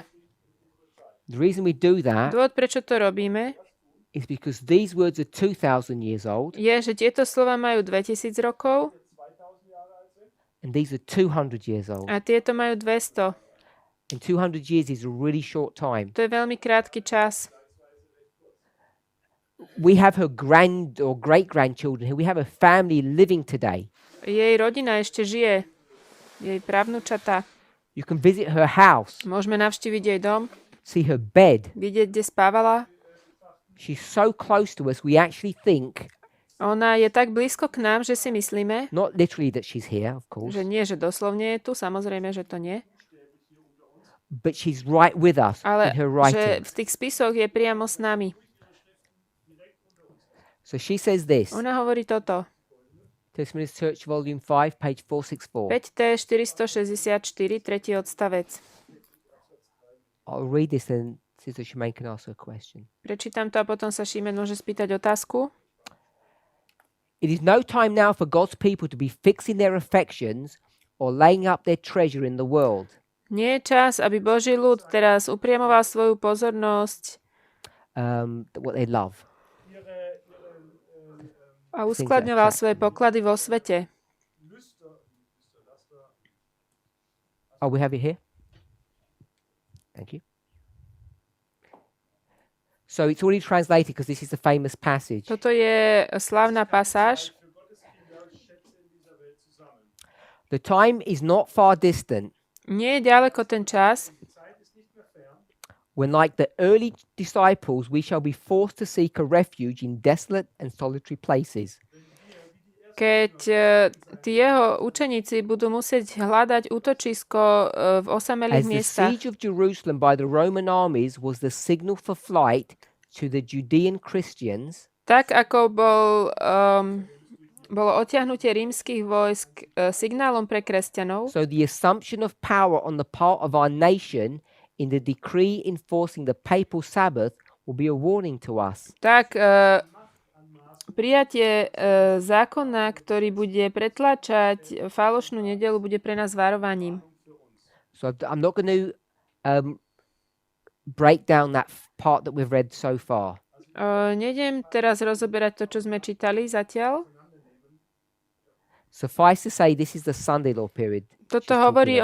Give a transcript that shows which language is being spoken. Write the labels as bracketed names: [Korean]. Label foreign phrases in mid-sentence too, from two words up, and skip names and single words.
[English] The reason we do that [Slovak] Dôvod, prečo to robíme, [English] is because these words are 2,000 years old [Slovak] je, že tieto slova majú 2000 rokov [English] and these are 200 years old. [Slovak] a tieto majú 200. [English] And 200 years is a really short time. [Slovak] To je veľmi krátky čas. [English] We have her grand or great-grandchildren here. We have a family living today. [Slovak] Jej rodina ešte žije. Jej právnučata. [English] You can visit her house, [Slovak] Môžeme navštíviť jej dom, [English] see her bed. [Slovak] vidieť, kde spávala. [English] She's so close to us, we actually think, [Slovak] Ona je tak blízko k nám, že si myslíme, [English] not literally that she's here, of course, [Slovak] že nie, že doslovne je tu, samozrejme, že to nie, [English] but she's right with us [Slovak] ale [English] in her [Slovak] že [English] writing. [Slovak] v tých spisoch je priamo s nami. [English] So she says this, [Slovak] Ona hovorí toto. [English] Testimonies Church, Volume 5, page 464. [Slovak] 5T 464, 3. odstavec. [English] I'll read this and Sister Shemaine can ask her question. [Slovak] Prečítam to a potom sa Šimen môže spýtať otázku. [English] It is no time now for God's people to be fixing their affections or laying up their treasure in the world. [Slovak] Nie je čas, aby Boží ľud teraz upriamoval svoju pozornosť [English] What they love. [Slovak] a uskladňoval svoje poklady vo svete. [English] Oh, we have it here. Thank you. So it's already translated because this is the famous passage. [Slovak] Toto je slávna pasáž. [English] The time is not far distant [Slovak] Nie je ďaleko ten čas, [English] when, like the early disciples, we shall be forced to seek a refuge in desolate and solitary places. [Slovak] keď tí jeho učeníci budú musieť hľadať útočisko v osamelých [English] As the [Slovak] miestach. [English] siege of Jerusalem by the Roman armies was the signal for flight to the Judean Christians, [Slovak] Tak ako bolo odtiahnutie rímskych vojsk signálom pre kresťanov, [English] so the assumption of power on the part of our nation in the decree enforcing the papal Sabbath will be a warning to us. [Slovak] tak prijatie zákona, ktorý bude pretlačať falošnú nedeľu, bude pre nás varovaním. [English] So I'm not going to break down that part that we've read so far. [Slovak] Nejdem teraz rozoberať to, čo sme čítali zatiaľ. [English] Suffice to say, this is the Sunday law period. [Slovak] Toto [English] she's [Slovak] hovorí